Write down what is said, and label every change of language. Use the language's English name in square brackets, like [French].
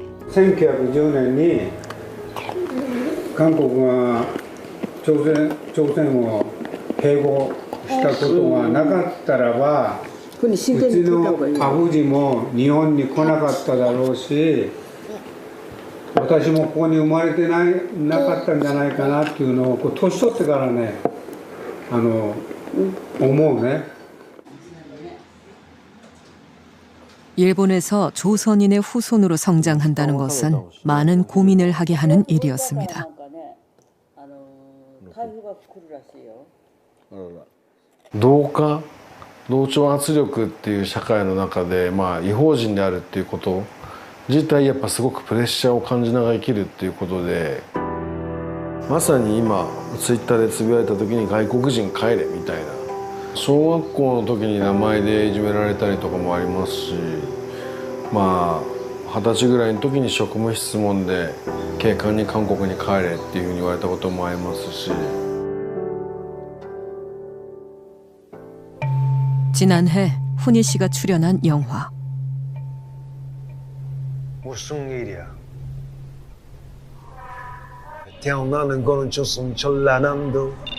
[Japanese] 1910年に韓国が朝鮮を併合したことがなかったらば、うちのアジも日本に来なかっただろうし、私もここに生まれてなかったんじゃないかなっていうのを年取ってからね、思うね。 [Korean] 일본에서 조선인의 후손으로 성장한다는 것은 많은 고민을 하게 하는 일이었습니다. [Japanese] 同調圧力っていう社会の中で、異邦人であるっていうこと自体やっぱすごくプレッシャーを感じながら生きるっていうことで、まさに今ツイッターでつぶやいた時に外国人帰れみたいな、小学校の時に名前でいじめられたりとかもありますし、20歳ぐらいの時に職務質問で警官に韓国に帰れっていうふうに言われたこともありますし。 [Korean] 지난해 훈이 씨가 출연한 영화. 무슨 일이야? 태어나는 거는 조선 전라남도.